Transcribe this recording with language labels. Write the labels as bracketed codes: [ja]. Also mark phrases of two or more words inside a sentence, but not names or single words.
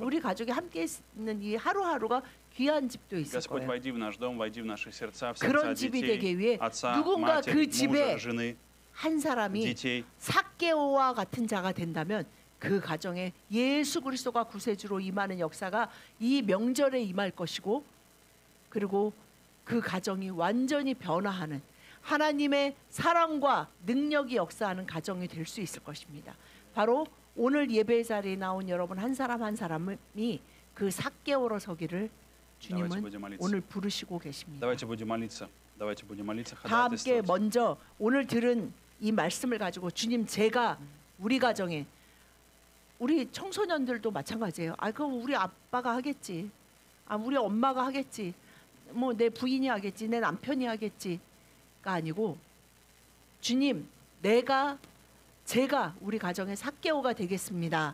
[ko] 우리 가족이 함께 있는 이 하루하루가 귀한 집도 있을 [ru] Господь, [ko] 거예요. [ru] войди в наш дом, войди в наши сердца, в [ko] 그런 [ru] сердца [ko] 집이 되기 [ru] детей, [ko] 위해 [ru] отца, [ko] 누군가 [ru] матери, [ko] 그 집에 [ru] мужа, жены, [ko] 한 사람이 [ru] детей. [ko] 삭개오와 같은 자가 된다면 그 가정에 예수 그리스도가 구세주로 임하는 역사가 이 명절에 임할 것이고 그리고 그 가정이 완전히 변화하는 하나님의 사랑과 능력이 역사하는 가정이 될 수 있을 것입니다. 바로 오늘 예배 자리에 나온 여러분 한 사람 한 사람이 그 삭개오로 서기를 주님은 [ru] Давайте будем молиться. [ko] 오늘 부르시고 계십니다. [ru] Давайте будем молиться. Давайте будем молиться, [ko] 다 함께 [ru] ходатайствовать. [ko] 먼저 오늘 들은 이 말씀을 가지고 주님 제가 우리 가정에 우리 청소년들도 마찬가지예요. 아 그럼 우리 아빠가 하겠지. 아 우리 엄마가 하겠지. 뭐 내 부인이 하겠지. 내 남편이 하겠지가 아니고 주님 제가 우리 가정의 삭개오가 되겠습니다.